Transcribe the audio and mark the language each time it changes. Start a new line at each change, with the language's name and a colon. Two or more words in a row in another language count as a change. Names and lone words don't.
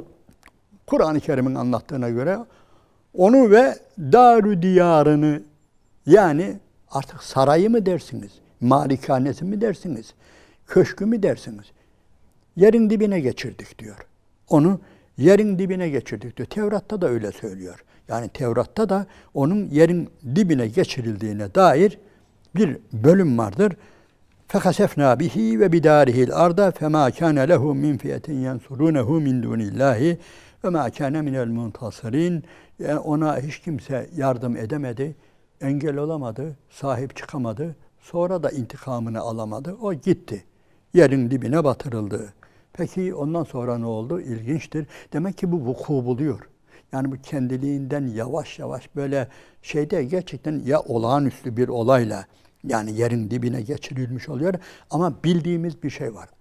Turkish: Kur'an-ı Kerim'in anlattığına göre onu ve dar-ı diyarını, yani artık sarayı mı dersiniz, malikanesi mi dersiniz, köşkü mü dersiniz, yerin dibine geçirdik diyor. Onu yerin dibine geçirdik diyor. Tevrat'ta da öyle söylüyor. Yani Tevrat'ta da onun yerin dibine geçirildiğine dair bir bölüm vardır.
Arabic: فَخَسَفْنَا بِهِ وَبِدَارِهِ الْاَرْضَ فَمَا كَانَ لَهُ مِنْ فِيَةٍ يَنْصُرُونَهُ مِنْ دُونِ اللّٰهِ وَمَا كَانَ مِنَ الْمُنْتَصِرِينَ.
Turkish: Yani ona hiç kimse yardım edemedi, engel olamadı, sahip çıkamadı. Sonra da intikamını alamadı. O gitti. Yerin dibine batırıldı. Peki ondan sonra ne oldu? İlginçtir. Demek ki bu vuku buluyor. Yani bu kendiliğinden yavaş yavaş böyle şeyde gerçekten ya olağanüstü bir olayla yani yerin dibine geçirilmiş oluyor ama bildiğimiz bir şey var.